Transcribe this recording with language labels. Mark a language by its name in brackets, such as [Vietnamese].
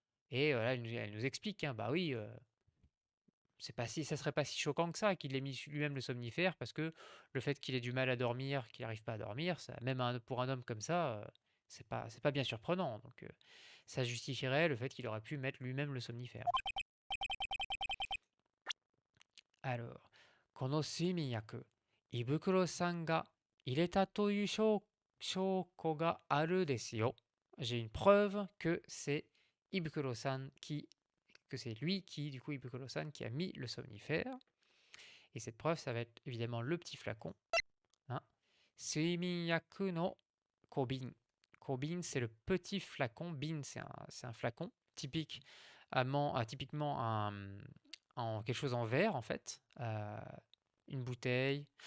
[French] Et là, elle nous explique, hein, bah oui, ça serait pas si choquant que ça qu'il ait mis lui-même le somnifère, parce que le fait qu'il ait du mal à dormir, qu'il n'arrive pas à dormir, ça, même pour un homme comme ça, c'est pas bien surprenant. Donc, ça justifierait le fait qu'il aurait pu mettre lui-même le somnifère. [Japanese] Alors, この睡眠薬、胃袋さんが入れたという証拠があるですよ. [French] J'ai une preuve que c'est Ibukuro-san que c'est lui qui, du coup, Ibukuro-san, qui a mis le somnifère. Et cette preuve, ça va être évidemment le petit flacon. Hein. [Japanese] Suiminyaku no kobin. [French] Kobin, c'est le petit flacon. Bin, c'est un flacon typique, typiquement en quelque chose en verre, en fait. Une bouteille.